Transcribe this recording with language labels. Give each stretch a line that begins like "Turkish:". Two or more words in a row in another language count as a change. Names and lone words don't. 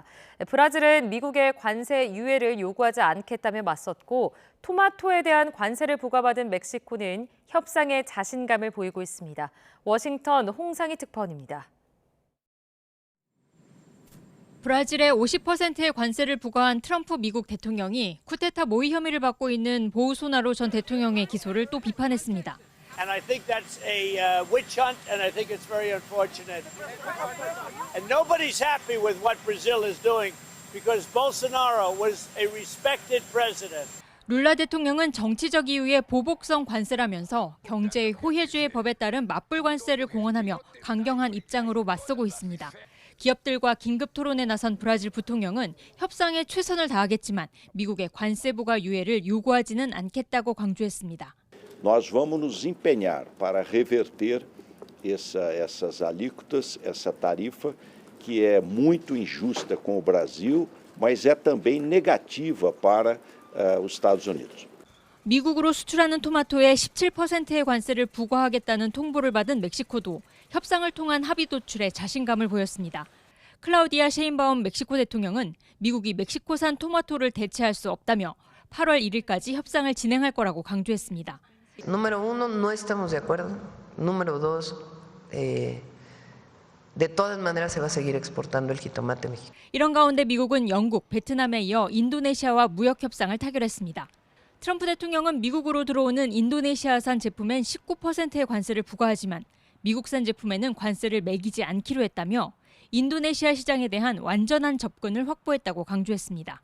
Korean: 브라질은 미국의 관세 유예를 요구하지 않겠다며 맞섰고 토마토에 대한 관세를 부과받은 멕시코는 협상에 자신감을 보이고 있습니다. 워싱턴 홍상희 특파원입니다. 브라질에 50%의 관세를 부과한 트럼프 미국 대통령이 쿠데타 모의 혐의를 받고 있는 보우소나로 전 대통령의 기소를 또 비판했습니다.
English: And I think that's a witch hunt, and I think it's very unfortunate. And nobody's happy with what Brazil is doing because Bolsonaro was a respected president.
Korean: 룰라 대통령은 정치적 이유의 보복성 관세라면서 경제의 호혜주의 법에 따른 맞불 관세를 공언하며 강경한 입장으로 맞서고 있습니다. 기업들과 긴급 토론에 나선 브라질 부통령은 협상에 최선을 다하겠지만 미국의 관세 부과 유예를 요구하지는 않겠다고 강조했습니다.
Portuguese: Nós vamos nos empenhar para reverter essas alíquotas, essa tarifa que é muito injusta com o Brasil, mas é também negativa para os Estados Unidos.
Korean: 미국으로 수출하는 토마토에 17%의 관세를 부과하겠다는 통보를 받은 멕시코도 협상을 통한 합의 도출에 자신감을 보였습니다. 클라우디아 셰인바움 멕시코 대통령은 미국이 멕시코산 토마토를 대체할 수 없다며 8월 1일까지 협상을 진행할 거라고 강조했습니다.
Spanish: Número uno, no estamos de acuerdo. Número dos, de todas maneras se va a seguir exportando el jitomate mexicano.
Korean: 이런 가운데 미국은 영국, 베트남에 이어 인도네시아와 무역 협상을 타결했습니다. 트럼프 대통령은 미국으로 들어오는 인도네시아산 제품엔 19%의 관세를 부과하지만 미국산 제품에는 관세를 매기지 않기로 했다며 인도네시아 시장에 대한 완전한 접근을 확보했다고 강조했습니다.